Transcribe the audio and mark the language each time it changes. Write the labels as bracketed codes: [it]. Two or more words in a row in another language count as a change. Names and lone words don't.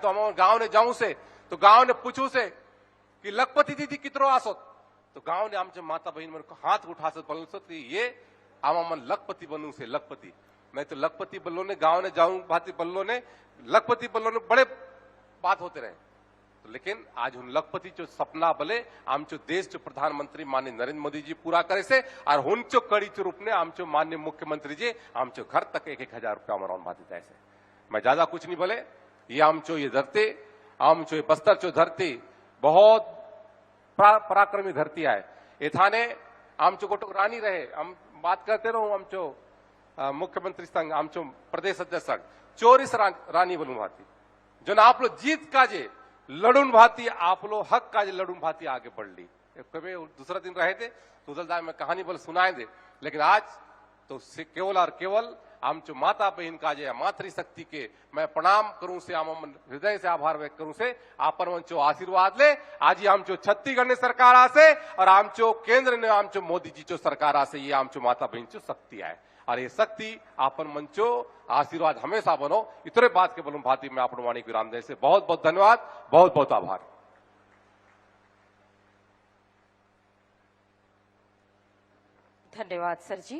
[hlb] तो हम गांव ने जाऊं से तो गांव ने पूछू से कि लखपति दीदी कितरो आसोत, तो गांव ने आमचे माता बहन मन को हाथ उठा से बोल सो ये आमा मन लखपति बनू से लखपति, नहीं तो लखपति बल्लो ने गांव ने जाऊं भाती बल्लो ने लखपति बल्लो ने बड़े बात होते रहे। लेकिन आज उन लखपति जो सपना बले आमचो देश जो प्रधानमंत्री माननीय नरेंद्र मोदी जी पूरा करे से और हुनचो कड़ी चो रूप ने आमचो माननीय मुख्यमंत्री जी आमचो घर तक 1000 रुपया मरौन भाती जाए से। मैं ज्यादा कुछ नहीं बोले, ये आमचो ये धरती आमचो ये बस्तर चो धरती बहुत पराक्रमी धरती है। एथाने आमचो गोटो रानी रहे, हम बात करते रहो आमचो मुख्यमंत्री संघ आमचो प्रदेश अध्यक्ष संघ 24 रानी बोलूं भाती जो ना आप लोग जीत काजे लड़ून भाती, आप लोग हक काजे लड़ून भाती आगे बढ़ ली। कभी दूसरा दिन रहे थे तो उदलदाय में कहानी बोल सुनाए दे, लेकिन आज तो केवल और केवल आमचो माता बहन काजे मातृशक्ति के मैं प्रणाम करूं से आम हृदय से आभार व्यक्त करूं से आपन मंचो आशीर्वाद ले। आज ही आमचो छत्तीसगढ़ ने सरकार आसे और आमचो केंद्र ने आमचो मोदी जी चो सरकार आसे, ये आमचो माता बहन चो शक्ति है और ये शक्ति आपन मंचो आशीर्वाद हमेशा बनो। इतने बात के बोलूं भाती में आपन वाणी विराम दे से बहुत बहुत धन्यवाद, बहुत बहुत आभार। [hi] धन्यवाद सर जी।